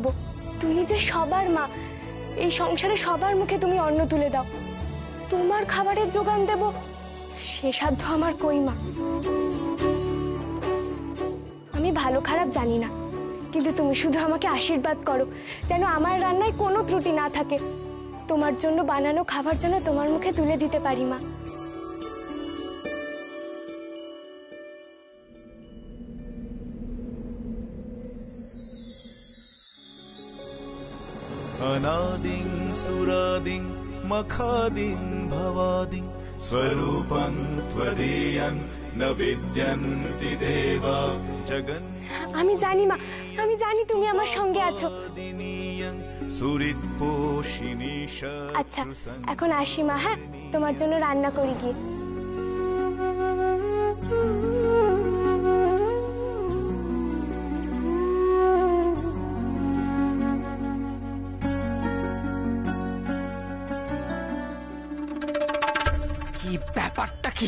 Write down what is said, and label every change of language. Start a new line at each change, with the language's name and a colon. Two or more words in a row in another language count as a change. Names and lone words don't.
Bangla: তুমি যে সবার মা, এই সংসারে সবার মুখে তুমি অন্ন তুলে দাও, তোমার খাবারের যোগান দেব সে সাধ্য আমার কই মা? আমি ভালো খারাপ জানি না, কিন্তু তুমি শুধু আমাকে আশীর্বাদ করো যেন আমার রান্নায় কোনো ত্রুটি না থাকে। তোমার জন্য বানানো খাবার যেন তোমার মুখে তুলে দিতে পারি মা।
Sanskrit: अनादिं सुरादिं मखादिं भवादिं स्वरूपं त्वदीयं न विद्यन्ति देवा जगन्
Bangla: আমি জানি মা, আমি জানি তুমি আমার সঙ্গে আছো।
Sanskrit: सुरित्पोषिणी
Bangla: আচ্ছা, এখন আসি মা। হ্যাঁ, তোমার জন্য রান্না করি গিয়ে। কি ব্যাপারটা কি?